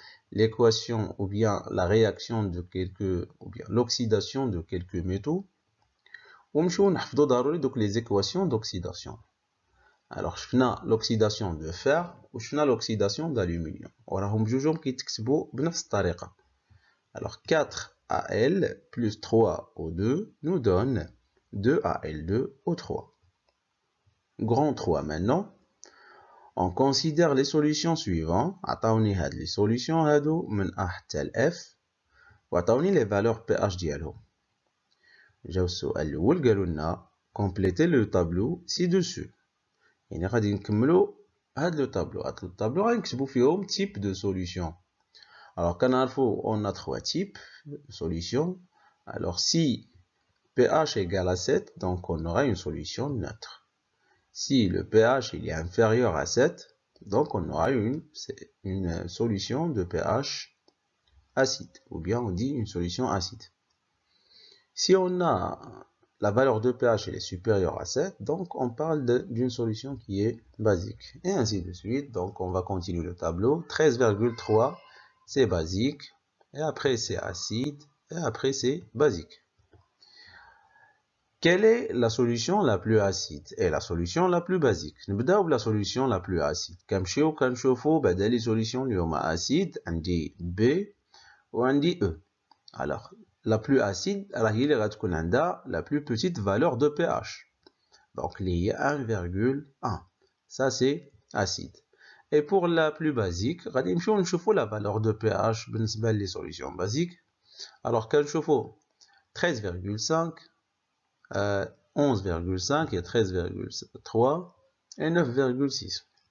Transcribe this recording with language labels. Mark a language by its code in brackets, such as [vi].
[fr] L'équation ou bien la réaction de quelques ou bien l'oxydation de quelques métaux. [ar] ونمشيو نحفظوا ضروري دوك [fr] les équations d'oxydation. Alors [ar] شفنا [fr] l'oxydation de fer [ar] وشفنا [fr] l'oxydation d'aluminium [ar] وراهم بجوجهم كيتكتبوا بنفس الطريقة. [fr] Alors 4Al plus 3O2 nous donne 2Al2O3. Grand 3 maintenant. On considère les solutions suivantes. [ar] عطاوني هاد [fr] les solutions [ar] هادو من A حتى ل F وعطاوني [fr] les valeurs pH [ar] ديالهم. جاو السؤال الأول قالوا لنا [fr] compléter le tableau ci-dessus. [ar] يعني غادي نكملوا هاد لو طابلو. هاد لو طابلو غنكتبوا فيهم [fr] type de solution. Alors [ar] كنعرفوا [fr] on a 3 types de solutions. Alors si pH égale à 7, donc on aura une solution neutre. Si le pH il est inférieur à 7, donc on aura une solution de pH acide, ou bien on dit une solution acide. Si on a la valeur de pH elle est supérieure à 7, donc on parle d'une solution qui est basique. Et ainsi de suite, donc on va continuer le tableau. 13,3 c'est basique, et après c'est acide, et après c'est basique. Quelle est la solution la plus acide et la solution la plus basique? [ar] نبداو بلا [fr] solution la plus acide. [ar] كنمشيو كنشوفو بعدا لي solutions اللي هما acide. عندي B وعندي E. [fr] Alors la plus acide [ar] راهي اللي غتكون عندها [fr] la plus petite valeur de pH. Donc [ar] اللي هي [fr] 1,1. Ça c'est acide. Et pour la plus basique [ar] غادي نمشيو نشوفو [fr] la valeur de pH [ar] بالنسبة لي [fr] solutions basiques. Alors [ar] كنشوفو [fr] 13,5 11,5 et 13,3 et 9,6.